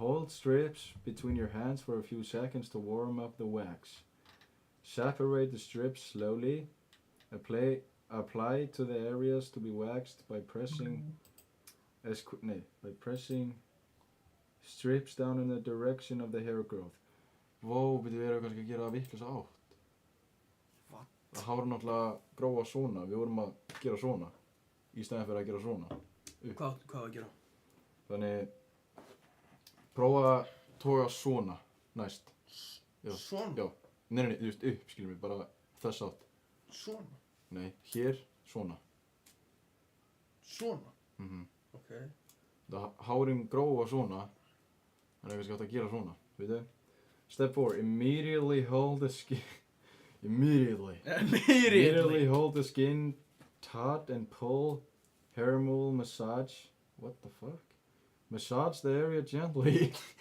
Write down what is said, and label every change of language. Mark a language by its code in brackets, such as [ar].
[en] Hold strips between your hands for a few seconds to warm up the wax. Separate the strips slowly. Apply to the areas to be waxed by pressing strips down in the direction of the hair growth. [is] Vó, við erum kannski að gera vitlausa átt. [en] What? [is] Það hár náttúrulega gróa svona, við vorum að gera svona í staðinn fyrir að gera svona. Hvað að gera? Þannig, prófa að toga svona næst. Já. Svona? Já. Nei, þú veist upp, skiljum við, bara þess átt. Svona? Nei, hér, svona. Svona? Ok. Það hárin gróa svona, þannig að kannski átt að gera svona, veitu? [en] Step 4. Immediately hold the skin... Immediately hold the skin taut and pull. Hair removal massage. What the fuck? Massage the area gently.